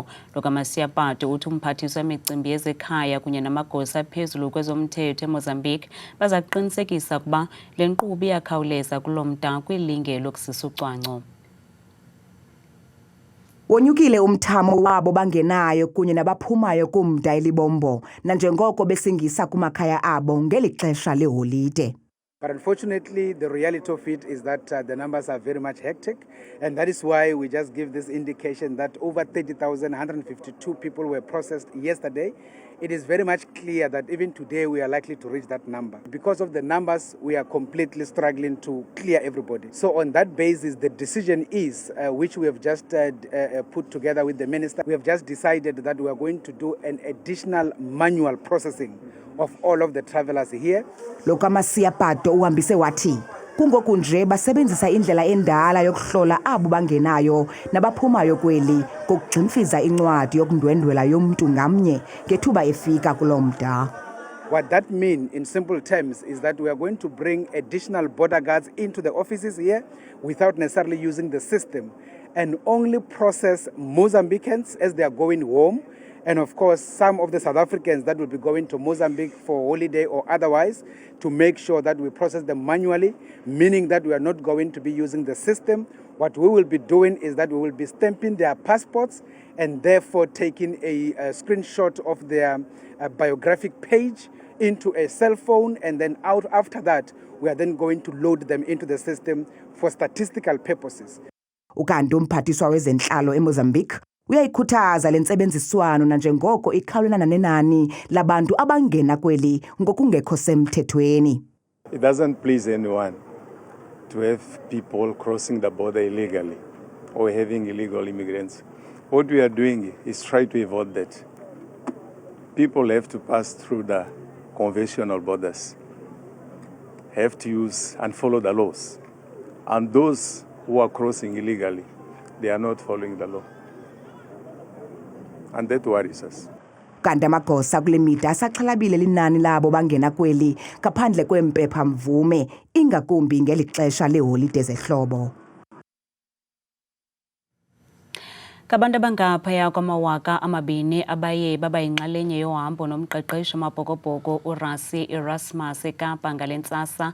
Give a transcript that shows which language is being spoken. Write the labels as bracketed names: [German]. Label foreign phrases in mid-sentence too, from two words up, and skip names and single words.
[Xhosa] LokaMasiapato uthi umphathiswa wemicimbi yezekhaya kunye namagosa aphezulu kwezomthetho eMozambique baza kuqinisekisa ukuba le nkqubo iyakhawuleza kulo mda kwilinge lokusisa ucwangco. Wonyukile umthamo wabo bangenayo kunye nabaphumayo kumda ilibombo nanjengoko besingisa kumakhaya abo ngeli xesha leholide. [English] But unfortunately, the reality of it is that the numbers are very much hectic, and that is why we just give this indication that over 30,152 people were processed yesterday. It is very much clear that even today we are likely to reach that number. Because of the numbers, we are completely struggling to clear everybody. So on that basis, the decision is, which we have just put together with the minister, we have just decided that we are going to do an additional manual processing of all of the travelers here. [Xhosa] LokaMasiapato uhambise wathi kungoku nje basebenzisa indlela endala yokuhlola abo bangenayo nabaphumayo kweli kokugximfiza incwadi yokundwendwela yomntu ngamnye ngethuba efika kulomda. [English] What that means in simple terms is that we are going to bring additional border guards into the offices here without necessarily using the system and only process Mozambicans as they are going home. And of course, some of the South Africans that will be going to Mozambique for holiday or otherwise, to make sure that we process them manually, meaning that we are not going to be using the system. What we will be doing is that we will be stamping their passports and therefore taking a screenshot of their biographic page into a cell phone, and then out after that, we are then going to load them into the system for statistical purposes. [Xhosa] Ukanti umphathiswa wezentlalo eMozambique uyayikhuthaza lentsebenziswano nanjengoko ikhawulelana nenani labantu abangena kweli ngokungekho semthethweni. [English] It doesn't please anyone to have people crossing the border illegally or having illegal immigrants. What we are doing is try to avoid that. People have to pass through the conventional borders have to use and follow the laws. And those who are crossing illegally, they are not following the law. And that worries us. [Xhosa] Kanti amagosa kule mida asaxhalabile linani labo bangena kweli ngaphandle kwempepha mvume ingakumbi ngeli xesha leholide zehlobo. Kabantu abangaphaya kwama-2,000 abaye baba yinxalenye yohambo nomqeqeshi Amabhokobhoko uRassie Erasmus eKapa ngale ntsasa.